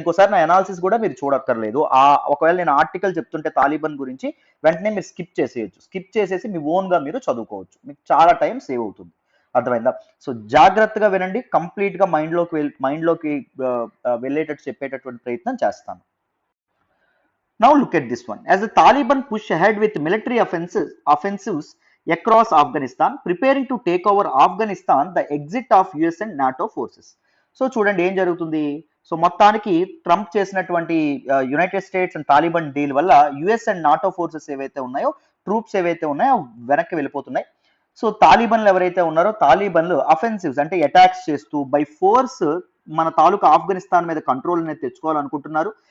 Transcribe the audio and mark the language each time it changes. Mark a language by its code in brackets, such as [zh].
[te] ఇంకోసారి నా అనాలిసిస్ కూడా మీరు చూడక్కర్లేదు. ఒకవేళ నేను ఆర్టికల్ చెప్తుంటే తాలిబాన్ గురించి వెంటనే మీరు స్కిప్ చేసేయచ్చు, స్కిప్ చేసేసి మీ ఓన్ గా మీరు చదువుకోవచ్చు, మీకు చాలా టైం సేవ్ అవుతుంది. అర్థమైందా? సో జాగ్రత్తగా వినండి, కంప్లీట్ గా మైండ్లోకి వెళ్ళేటట్టు చెప్పేటటువంటి ప్రయత్నం చేస్తాను. [en] Now look at this one. As the Taliban push ahead with military offensives across Afghanistan, preparing to take over Afghanistan, the exit of US and NATO forces. [te] So చూడండి ఏం జరుగుతుంది. సో మొత్తానికి ట్రంప్ చేసినటువంటి United states and Taliban deal వల్ల US and NATO forces ఏవైతే ఉన్నాయో, troops ఏవైతే ఉన్నాయో వెనక్కి వెళ్ళిపోతున్నాయి. సో తాలిబన్లు ఎవరైతే ఉన్నారో తాలిబన్లు అఫెన్సివ్స్ అంటే అటాక్స్ చేస్తూ బై ఫోర్స్ మన తాలూకా ఆఫ్ఘనిస్తాన్ మీద కంట్రోల్ అనేది తెచ్చుకోవాలనుకుంటున్నారు.